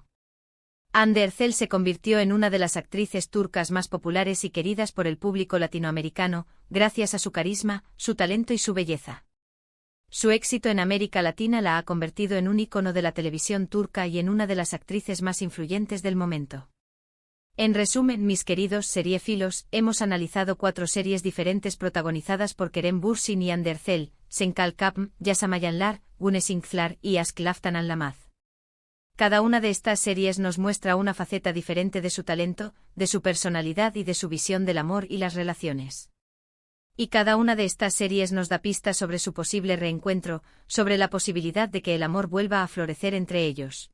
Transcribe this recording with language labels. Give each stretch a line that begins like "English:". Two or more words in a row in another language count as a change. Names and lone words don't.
Spanish: Hande Erçel se convirtió en una de las actrices turcas más populares y queridas por el público latinoamericano, gracias a su carisma, su talento y su belleza. Su éxito en América Latina la ha convertido en un ícono de la televisión turca y en una de las actrices más influyentes del momento. En resumen, mis queridos seriefilos, hemos analizado 4 series diferentes protagonizadas por Kerem Bürsin y Hande Erçel, Senkal Kapm, Yaşamayanlar, Güneş İnkler y Aşk Laftan Anlamaz. Cada una de estas series nos muestra una faceta diferente de su talento, de su personalidad y de su visión del amor y las relaciones. Y cada una de estas series nos da pistas sobre su posible reencuentro, sobre la posibilidad de que el amor vuelva a florecer entre ellos.